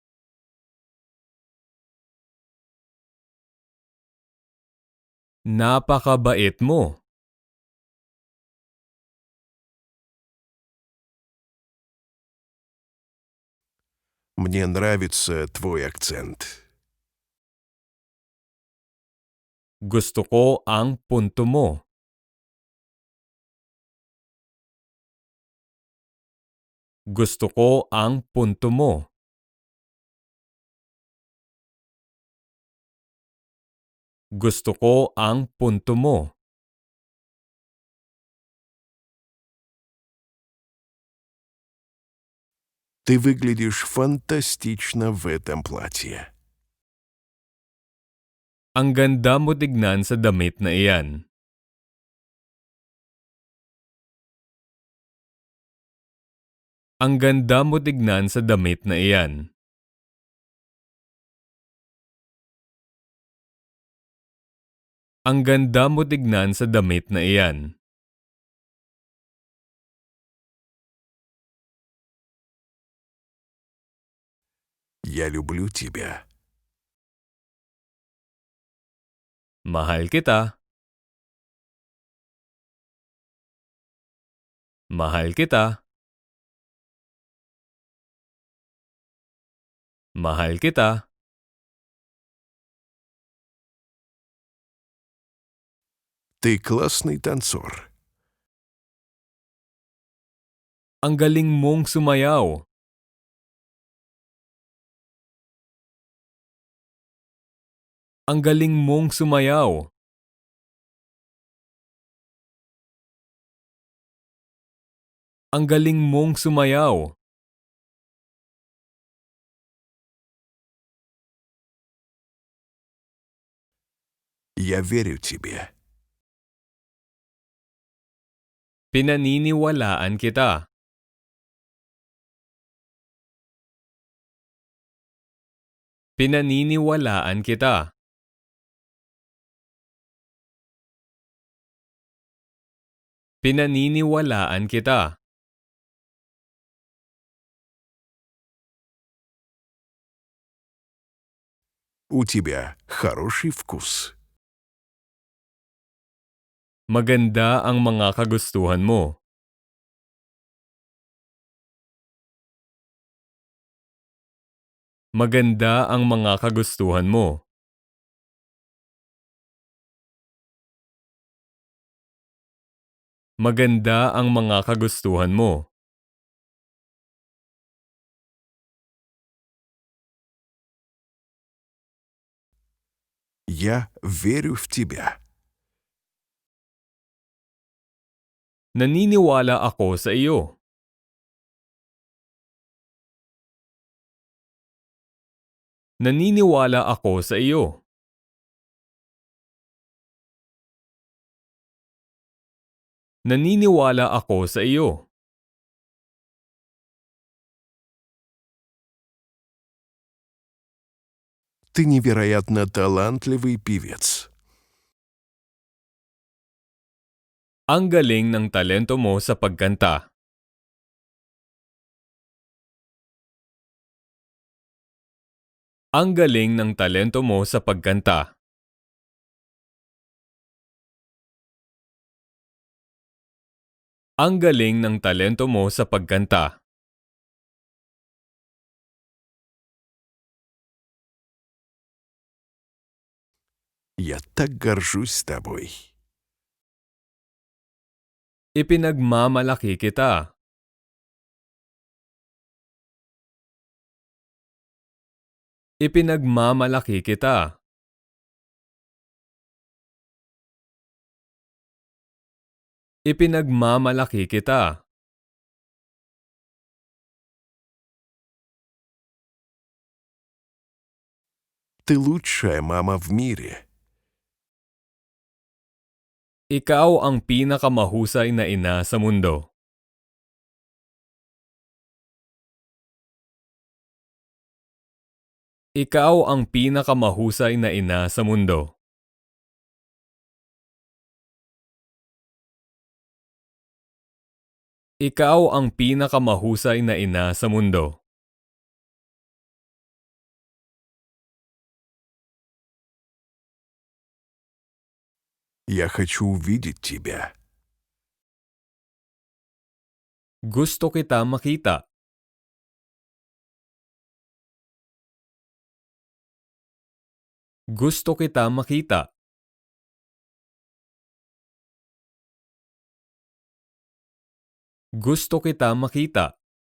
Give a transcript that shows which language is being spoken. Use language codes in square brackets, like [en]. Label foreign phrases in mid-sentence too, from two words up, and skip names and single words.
[tl] Napakabait mo. [ru] Мне нравится твой акцент. [tl] Gusto ko ang punto mo. Gusto ko ang punto mo. Gusto ko ang punto mo. [ru] Ты выглядишь фантастично в этом платье. [tl] Ang ganda mo tignan sa damit na iyan. Ang ganda mo tignan sa damit na iyan. Ang ganda mo tignan sa damit na iyan. [ru] Я люблю тебя. [tl] Mahal kita. Mahal kita. Mahal kita. [ru] Ты классный танцор. [tl] Ang galing mong sumayaw. Ang galing mong sumayaw. Ang galing mong sumayaw. [ru] Я верю тебе. [tl] Pinaniniwalaan kita. Pinaniniwalaan kita. Pinaniniwalaan kita. [ru] У тебя хороший вкус. [tl] Maganda ang mga kagustuhan mo. Maganda ang mga kagustuhan mo. Maganda ang mga kagustuhan mo. [ru] Я верю в тебя. [tl] Naniniwala ako sa iyo. Naniniwala ako sa iyo. Naniniwala ako sa iyo. [ru] Ты невероятно талантливый певец. [tl] Ang galing ng talento mo sa pagkanta. Ang galing ng talento mo sa pagkanta. Ang galing ng talento mo sa pagkanta. [ru] Я так горжусь тобой. [tl] Ipinagmamalaki kita. Ipinagmamalaki kita. Ipinagmamalaki kita. [ru] Ты лучшая мама в мире. [tl] Ikaw ang pinakamahusay na ina sa mundo. Ikaw ang pinakamahusay na ina sa mundo. Ikaw ang pinakamahusay na ina sa mundo. [ru] Я хочу увидеть тебя. [tl] Gusto kita makita. Gusto kita makita. Gusto kita makita.